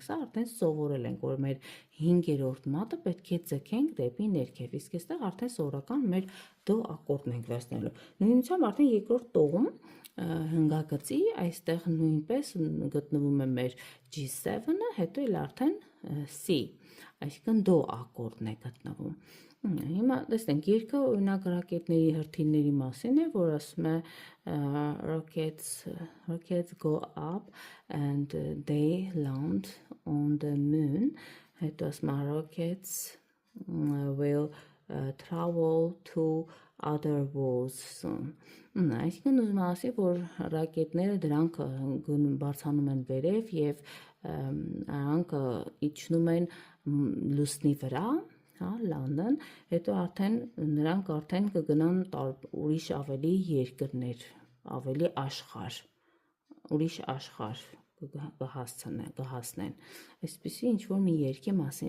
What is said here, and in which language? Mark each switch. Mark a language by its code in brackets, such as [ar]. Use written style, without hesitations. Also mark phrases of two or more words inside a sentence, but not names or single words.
[hy] սա արդեն սովորել ենք, որ մեր 5-րդ մատը պետք է ձգենք դեպի ներքև, իսկ այստեղ արդեն սովորական մեր դո ակորդն ենք վերցնելու։ Նույնությամբ արդեն երկրորդ տողում հնգագծի, այստեղ նույնպես գտնվում է մեր G7-ը, հետո էլ արդեն C, այսինքն դո ակորդն է գտնվում։ Հիմա տեսնենք, երգը օրինակ ռակետների հրթիռների մասին է, որ ասում է [en] rockets go up and they land on the moon, [hy] հետո ասում է rockets [en] will travel to other worlds soon։ [hy] Այսինքն ուզում ասի, որ ռակետները դրանք բարձրանում են վերև եւ նրանք իջնում են լուսնի վրա, հա, լանդեն, հետո արդեն նրանք արդեն կգնան ուրիշ ավելի երկրներ, ավելի ուրիշ աշխարհ կհասնեն, այսպիսի ինչ-որ մի երկի մասին